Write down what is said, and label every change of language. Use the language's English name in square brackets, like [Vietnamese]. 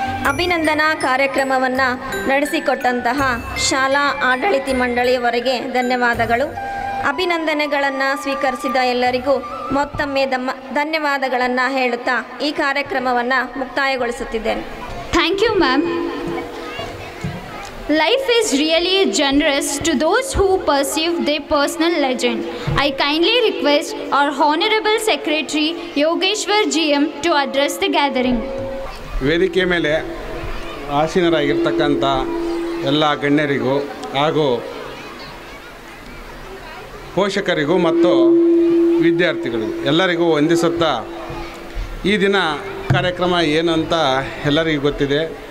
[Kannada] ಅಭಿನಂದನಾ ಕಾರ್ಯಕ್ರಮವನ್ನು ನಡೆಸಿಕೊಟ್ಟಂತಹ ಶಾಲಾ ಆಡಳಿತ ಮಂಡಳಿಯವರಿಗೆ ಧನ್ಯವಾದಗಳು. ಅಭಿನಂದನೆಗಳನ್ನು ಸ್ವೀಕರಿಸಿದ ಎಲ್ಲರಿಗೂ ಮತ್ತೊಮ್ಮೆ ಧನ್ಯವಾದಗಳನ್ನು ಹೇಳುತ್ತಾ ಈ ಕಾರ್ಯಕ್ರಮವನ್ನು ಮುಕ್ತಾಯಗೊಳಿಸುತ್ತಿದ್ದೇನೆ. [English] Thank you ma'am. Life is really generous to those who perceive their personal legend. I kindly request our Honorable Secretary Yogeshwar GM to address the gathering. [Kannada] ವೇದಿಕೆ ಮೇಲೆ ಆಸೀನರಾಗಿರ್ತಕ್ಕಂಥ ಎಲ್ಲ ಗಣ್ಯರಿಗೂ ಹಾಗೂ ಪೋಷಕರಿಗೂ ಮತ್ತು ವಿದ್ಯಾರ್ಥಿಗಳಿಗೂ ಎಲ್ಲರಿಗೂ ವಂದಿಸುತ್ತಾ, ಈ ದಿನ ಕಾರ್ಯಕ್ರಮ ಏನು ಅಂತ ಎಲ್ಲರಿಗೂ ಗೊತ್ತಿದೆ.